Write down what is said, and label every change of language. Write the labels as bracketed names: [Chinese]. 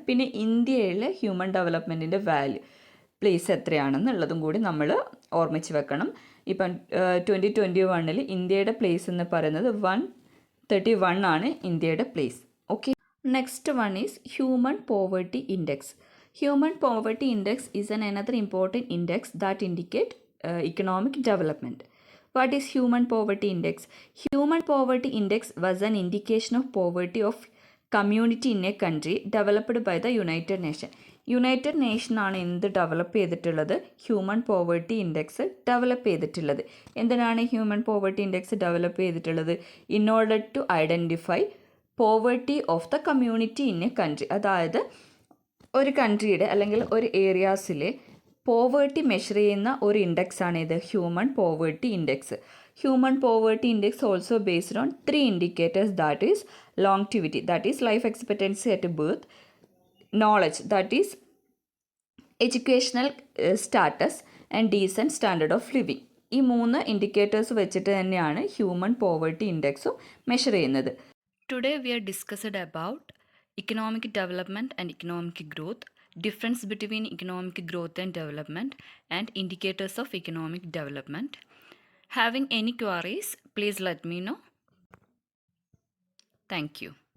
[Malayalam] പിന്നെ ഇന്ത്യയിലെ human ഡെവലപ്മെൻറ്റിൻ്റെ place എത്രയാണെന്നുള്ളതും കൂടി നമ്മൾ ഓർമ്മിച്ച് വെക്കണം. ഇപ്പം 2021 ഇന്ത്യയുടെ പ്ലേസ് എന്ന് പറയുന്നത് 131 ആണ് ഇന്ത്യയുടെ place. [English] Okay, next one is human poverty index. Human poverty index is another important index that indicate economic development. What is human poverty index? Human poverty index was an indication of poverty of community in a country developed by the United Nations. [Malayalam] United നേഷനാണ് എന്ത് develop ചെയ്തിട്ടുള്ളത്, human poverty index develop ചെയ്തിട്ടുള്ളത്. എന്തിനാണ് human poverty index develop ചെയ്തിട്ടുള്ളത്? [English] In order to identify poverty of the community in a country. [Malayalam] അതായത് ഒരു കൺട്രിയുടെ അല്ലെങ്കിൽ ഒരു ഏരിയാസിലെ poverty measure ചെയ്യുന്ന ഒരു ഇൻഡെക്സാണ് ഇത്, human poverty index. [English] Human poverty index also based on 3 indicators, that is longevity, that is life expectancy at birth, knowledge, that is educational status, and decent standard of living. [Malayalam] ഈ 3 indicators വെച്ചിട്ട് തന്നെയാണ് human poverty ഇൻഡെക്സും measure ചെയ്യുന്നത്. [English] Today we are discussed about economic development and economic growth, difference between economic growth and development, and indicators of economic development. Having any queries, please let me know. Thank you.